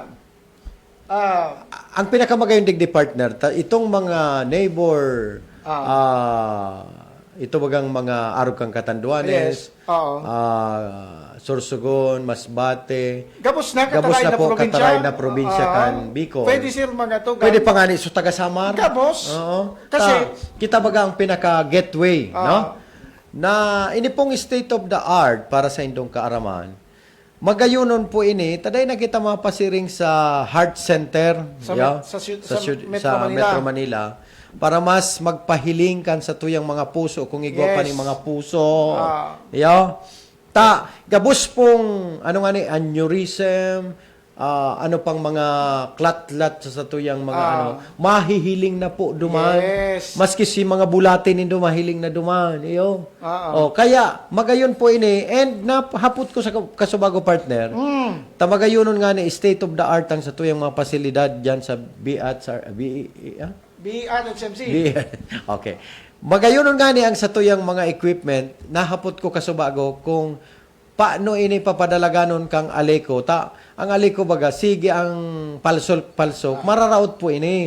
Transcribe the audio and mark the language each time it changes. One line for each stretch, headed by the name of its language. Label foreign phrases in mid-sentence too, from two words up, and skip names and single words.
Bikol: Ang pinakamagayong digdi partner, itong mga neighbor, ito bagang mga arog kang Catanduanes,
English: Yes. Oo.
Bikol: Sorsogon, Masbate, Gabos na kataray na probinsya kan Bicol. Pwede sir mga tugang. Pwede pa nga ni so taga Samar. Gabos. Oo. Kasi- Kita baga ang pinaka gateway, no? Na ini pong
English: state of the art
Bikol: para sa indong kaaraman. Magayunon po ini, taday na kita mapasiring sa Heart Center Sa Metro Manila. Para mas magpahiling kan sa tuyang mga puso kung igwa pa
English: Yes.
Bikol: ni mga puso. Gabos pong aneurysm, ano pang mga klatlat sa tuyang mga mahihiling na po duman.
English: Yes.
Bikol: Maski si mga bulatin nindo mahiling na duman. Kaya magayon po ini and napahapot ko sa kasubago partner. Tamagayonon nga ni
English: state of the art
Bikol: ang sa tuyang mga pasilidad diyan sa BRHMC.
English: Okay.
Bikol: Magayonon nga ni ang sa tuyang mga equipment, nahapot ko kasubago kung paano ini papadalaganon kang aleko. Ang aleko baga, sige ang palsok, mararaot po ini.